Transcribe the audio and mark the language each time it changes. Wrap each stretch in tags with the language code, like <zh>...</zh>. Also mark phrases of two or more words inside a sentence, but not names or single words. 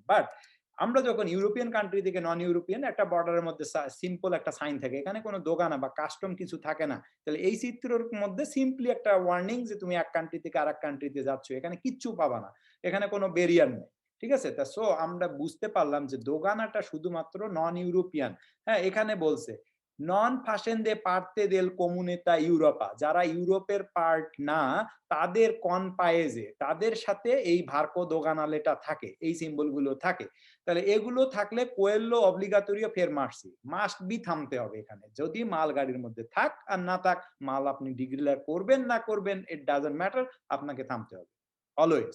<bn>বাট আমরা যখন</bn> <en>European country</en> <bn>থেকে</bn> <en>non European,</en> <bn>একটা বর্ডারের মধ্যে সিম্পল একটা সাইন থাকে, এখানে কোনো দোকানা বা কাস্টম কিছু থাকে না, তাহলে এই চিত্রের মধ্যে সিম্পলি একটা ওয়ার্নিং যে তুমি এক কান্ট্রি থেকে আরেক কান্ট্রিতে যাচ্ছ, এখানে কিচ্ছু পাবা না, এখানে কোনো ব্যারিয়ার নেই। ঠিক আছে, তা সো আমরা বুঝতে পারলাম যে দোগানাটা শুধুমাত্র</bn> <en>non European.</en> <bn>হ্যাঁ, এখানে বলছে নন</bn> <it>facende parte del comunità Europa,</it> <bn>যারা ইউরোপের পার্ট না, তাদের কোন পায়েজে, তাদের সাথে এই</bn> <it>varco doganale</it> <bn>থাকে, এই সিম্বল গুলো থাকে। তাহলে এগুলো থাকলে</bn> <it>quello obbligatorio fermarsi,</it> <en>must be</en> <bn>থামতে হবে এখানে, যদি মাল গাড়ির মধ্যে থাক আর না থাক, মাল আপনি ডিক্লেয়ার করবেন না করবেন,</bn> <en>it doesn't matter,</en> <bn>আপনাকে থামতে হবে অলওয়েজ।</bn>